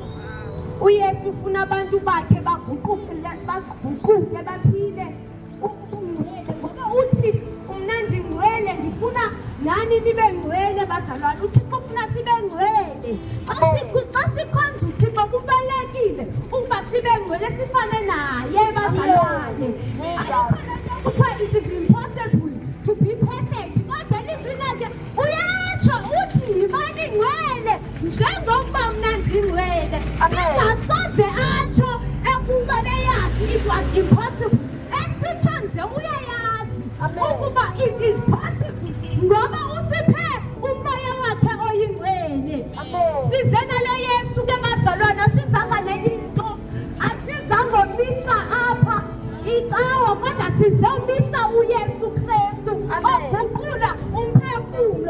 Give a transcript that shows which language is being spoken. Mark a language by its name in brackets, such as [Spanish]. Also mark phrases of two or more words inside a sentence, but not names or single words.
[Xhosa] uYesu ufuna abantu bakhe baguquke baphile ubungcwele ngoba uthi mna ndingcwele ndifuna nani nibe ngcwele bazalwane. uThixo ufuna sibe ngcwele. Xa sikhonza uThixo kubalulekile ukuba sibe ngcwele sifane naye bazalwane. [English] Kuthiwa it is impossible to be perfect. [Xhosa] Kodwa ilizwi lakhe uyatsho uthi yibani ngcwele njengokuba mna ndingcwele. Engasoze atsho ukuba beyazi [English] it was impossible. [Xhosa] Esitsho nje uyayazi ukuba [English] it is possible [Xhosa] ngoba usiphe umoya wakhe oyingcwele. Size nalo Yesu ke bazalwane, asizanga nelinto, asizangomisa apha icawa kodwa sizomisa uYesu Kristu oguqula umphefumlo.